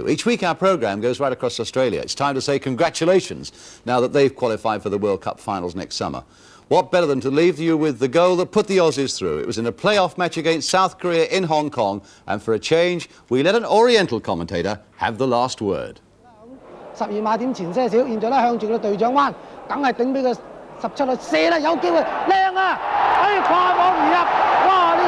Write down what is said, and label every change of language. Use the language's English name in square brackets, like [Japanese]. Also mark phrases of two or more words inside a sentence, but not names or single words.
[English] Each week our programme goes right across Australia. It's time to say congratulations now that they've qualified for the World Cup finals next summer. What better than to leave you with the goal that put the Aussies through? It was in a playoff match against South Korea in Hong Kong, and for a change, we let an Oriental commentator have the last word. [Cantonese] 12 碼點前些少，現在咧向住個隊長彎，梗係頂俾佢17去射啦，有機會靚啊！哎，跨網而入，哇！